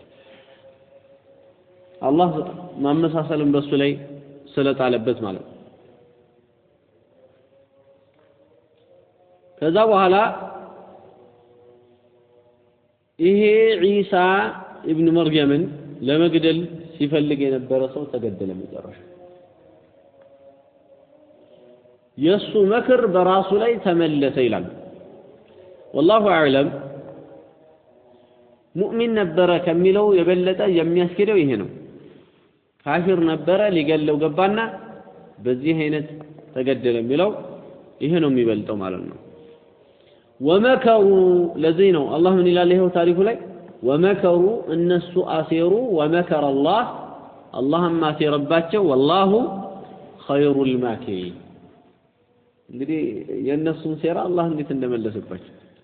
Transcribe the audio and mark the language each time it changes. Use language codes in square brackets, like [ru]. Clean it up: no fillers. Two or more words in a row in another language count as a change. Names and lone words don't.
[am] አላህ ማመሳሰልን በሱ ላይ ስለጣለበት ማለት ነው ከዛ በኋላ ይሄ ዒሳ ኢብኑ መርየምን ለመግደል ሲፈልግ የነበረ ሰው ተገደለ መጨረሻ የሱ መክር በራሱ ላይ ተመለሰ ይላል [ar] والله اعلم [am] ሙእሚን ነበረ ከሚለው የበለጠ የሚያስኬደው ይሄ ነው ካፊር ነበረ ሊገለው ገባና በዚህ አይነት ተገደለ የሚለው ይሄ ነው የሚበልጠው ማለት ነው ወመከሩ ለዚህ ነው አላህ ምን ይላል ይሄው ታሪኩ ላይ ወመከሩ እነሱ አሲሩ [ar] ومكر الله [am] አላህም አሲረባቸው [ar] والله خير الماكرين [am] እንግዲህ የነሱን ሴራ አላህ እንዴት እንደመለሰባቸው